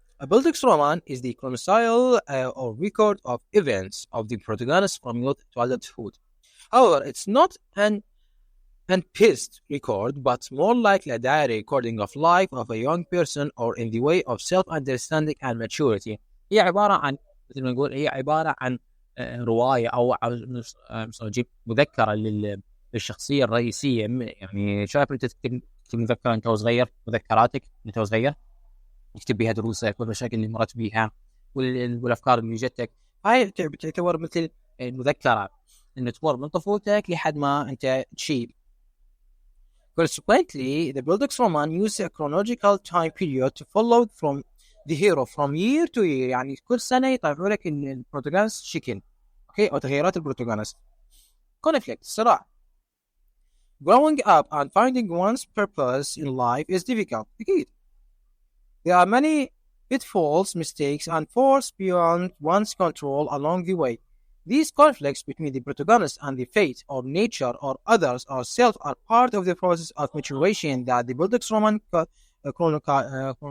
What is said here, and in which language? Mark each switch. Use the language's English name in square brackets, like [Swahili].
[English] A Bildungsroman is the chronological or record of events of the protagonist from youth to adulthood. However, it's not an unpaced record, but more likely a diary recording of life of a young person or in the way of self-understanding and maturity. [Arabic] هي عبارة عن مثل ما نقول هي عبارة عن رواية أو نجيب مذكرة للشخصية الرئيسية. يعني شايف أنت تكتب مذكرة أنت وصغير، مذكراتك أنت وصغير تكتب بها دروسك والمشاكل اللي مرت بها والأفكار اللي جتك. هاي تعتبر مثل المذكرة إنه تمر من طفولتك لحد ما أنت تشيب. [English] Consequently, the Bildungsroman uses a chronological time period to follow from the hero from year to year. [Arabic] يعني كل سنة يطلعوا لك إن البروتاغونست شكل. Okay, أو تغيرات البروتاغونست. [English] Conflict, صراع. Growing up and finding one's purpose in life is difficult. [Arabic] أكيد. [English] There are many pitfalls, mistakes, and forces beyond one's control along the way. These conflicts between the protagonist and the fate or nature or others or self are part of the process of maturation that the Bildungsroman chronological.